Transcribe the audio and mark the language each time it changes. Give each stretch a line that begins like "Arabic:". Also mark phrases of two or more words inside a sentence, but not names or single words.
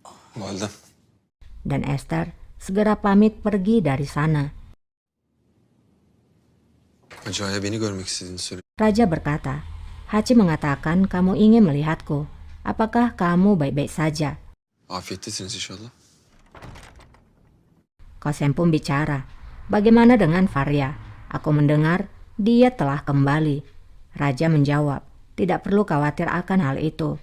Turkish: Validem.
Indonesian: Dan Esther segera pamit pergi dari sana.
Turkish: Hacı'ya beni görmek istediğini söyle.
Indonesian: Raja berkata, Haci mengatakan kamu ingin melihatku. Apakah kamu baik-baik saja?
Turkish: Afiyettesiniz inşallah.
Indonesian: Kosem pun bicara, bagaimana dengan Faria? Aku mendengar dia telah kembali. Raja menjawab, tidak perlu khawatir akan hal itu.